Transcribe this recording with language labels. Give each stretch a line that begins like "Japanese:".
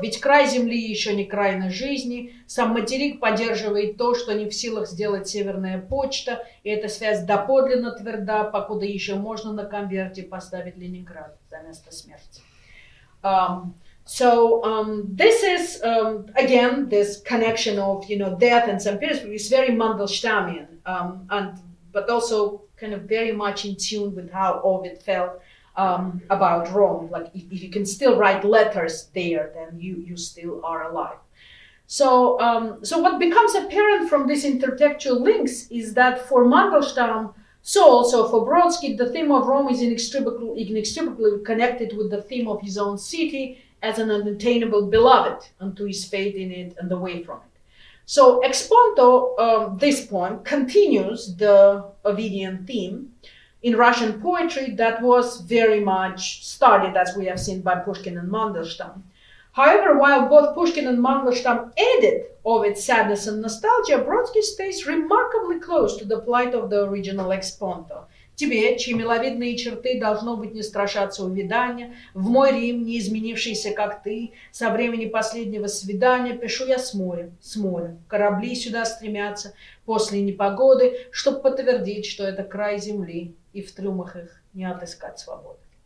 Russian: Ведь край земли еще не край на жизни. Сам материк поддерживает то, что не в силах сделать северная почта. И эта связь доподлинно тверда, покуда еще можно на конверте поставить Ленинград за место смерти.
English: This is again this connection of death and St. Petersburg is very Mandelштamian, but also kind of very much in tune with how Ovid felt about Rome. Like if you can still write letters there, then you still are alive. So what becomes apparent from these intertextual links is that for Mandelstam, so also for Brodsky, the theme of Rome is inextricably connected with the theme of his own city as an unattainable beloved, and to his fate in it and away from it. So ex ponto, this poem continues the Ovidian theme in Russian poetry that was very much studied, as we have seen, by Pushkin and Mandelshtam. However, while both Pushkin and Mandelshtam added Ovid's sadness and nostalgia, Brodsky stays remarkably close to the plight of the original ex ponto.
Russian: Тебе, чьи миловидные черты, должно быть, не страшатся увядания, в мой Рим, не изменившийся, как ты, со времени последнего свидания, пишу я с моря, корабли сюда стремятся после непогоды, чтоб подтвердить, что это край земли, и в трюмах их не отыскать свободы.